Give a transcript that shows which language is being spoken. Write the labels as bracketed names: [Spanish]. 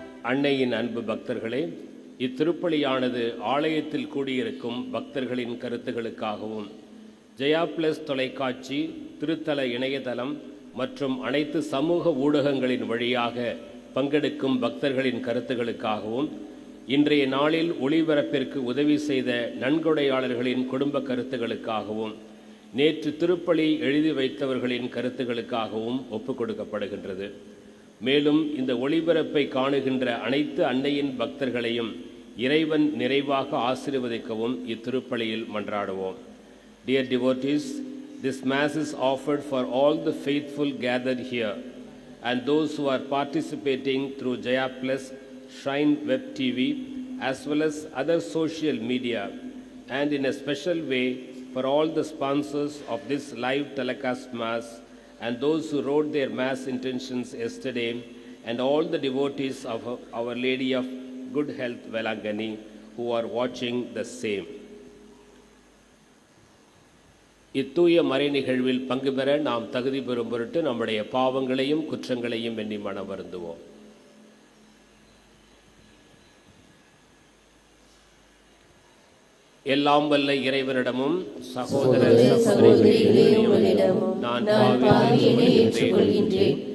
[Tamil] அன்னையின் அன்பு பக்தர்களே, இத்திருப்பலியானது ஆலயத்தில் கூடியிருக்கும் பக்தர்களின் கருத்துகளுக்காகவும் ஜெயா பிளஸ் தொலைக்காட்சி, திருத்தல இணையதளம் மற்றும் அனைத்து சமூக ஊடகங்களின் வழியாக பங்கெடுக்கும் பக்தர்களின் கருத்துகளுக்காகவும் இன்றைய நாளில் ஒளிபரப்பிற்கு உதவி செய்த நன்கொடையாளர்களின் குடும்ப கருத்துகளுக்காகவும் நேற்று திருப்பலி எழுதி வைத்தவர்களின் கருத்துகளுக்காகவும் ஒப்புக் கொடுக்கப்படுகின்றது. மேலும் இந்த ஒளிபரப்பை காணுகின்ற அனைத்து அன்னையின் பக்தர்களையும் இறைவன் நிறைவாக ஆசீர்வதிக்கவும் இத்திருப்பலியில் மன்றாடுவோம். [English] Dear devotees, this Mass is offered for all the faithful gathered here and those who are participating through Jaya Plus, Shrine Web TV, as well as other social media, and in a special way for all the sponsors of this live telecast Mass and those who wrote their Mass intentions yesterday, and all the devotees of Our Lady of Good Health Velangani who are watching the same. [Tamil] இத்தூய மறை நிகழ்வில் பங்கு பெற நாம் தகுதி பெறும் பொருட்டு நம்முடைய பாவங்களையும் குற்றங்களையும் எண்ணி மனம் வருந்துவோம். எல்லாம் வல்ல இறைவனிடமும் சகோதர சகோதரிகளிடமும் நான் பாவியை ஏற்றுக்கொள்கின்றேன்.